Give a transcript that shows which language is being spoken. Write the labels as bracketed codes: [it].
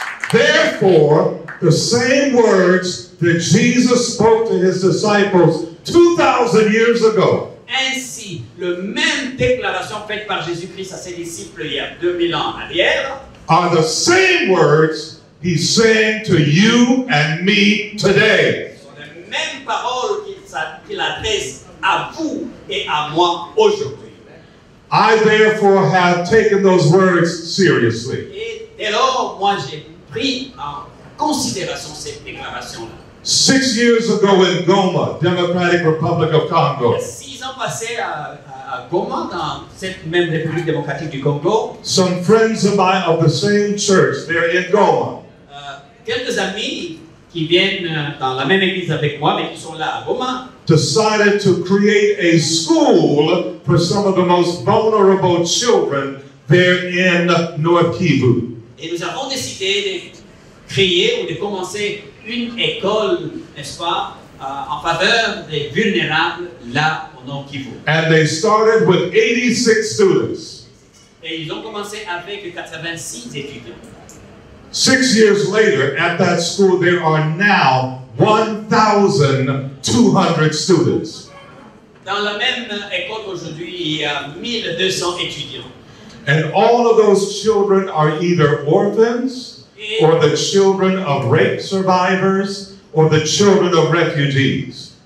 [en] Therefore, the same words that Jesus spoke to his disciples 2,000 years ago. [fr] Ainsi, la même déclaration faite par Jésus-Christ à ses disciples il y a 2000 ans en arrière [en] are the same words he's saying to you and me today. [fr] sont les mêmes paroles qu'il adresse à vous et à moi aujourd'hui. [en] I therefore have taken those words seriously. [fr] Et dès lors, moi j'ai pris en considération cette déclaration-là. [en] 6 years ago in Goma, Democratic Republic of [fr] Il y [en] Congo, [fr] a 6 ans passés à Goma, dans cette même République démocratique du Congo, [en] some friends of mine of the same church there in Goma [fr] quelques amis qui viennent dans la même église avec moi, mais qui sont là à Goma, [en] decided to create a school for some of the most vulnerable children there in North Kivu. [fr] et nous avons décidé de créer ou de commencer une école, n'est-ce pas, en faveur des vulnérables là au Nord Kivu. [en] And they started with 86 students. [fr] Et ils ont commencé avec 86 étudiants. [en] 6 years later, at that school, there are now 1,200 students. [fr] Dans la même école aujourd'hui, il y a 1200 étudiants. [en] And all of those children are either orphans, or the children of rape survivors, or the children of refugees.